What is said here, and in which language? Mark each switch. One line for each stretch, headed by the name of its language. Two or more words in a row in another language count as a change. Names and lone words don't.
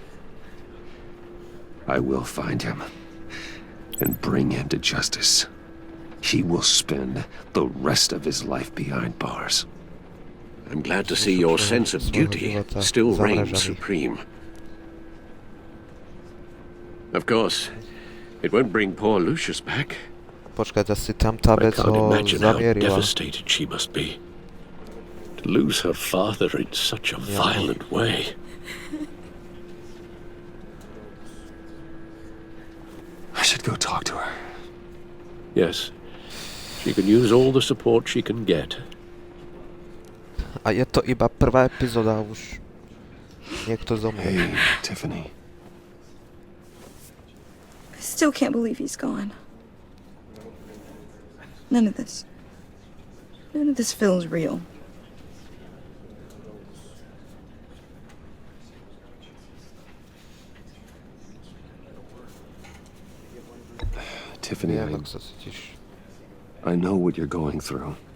English: I will find him and bring him to justice. He will spend the rest of his life behind bars. I'm glad to see your sense of duty still reigns supreme. Of course, it won't bring poor Lucius back.
Slovak: Počkať, asi tam tá
English: I
Slovak: vec
English: can't
Slovak: ho
English: imagine how
Slovak: zavierila.
English: devastated she must be. To lose her father in such a violent way. I should go talk to her. Yes, she can use all the support she can get.
Slovak: A je to iba prvá epizóda, už niekto zomrie.
English: Hey, Tiffany. I still can't believe he's gone. None of this feels real. Tiffany, I know what you're going through.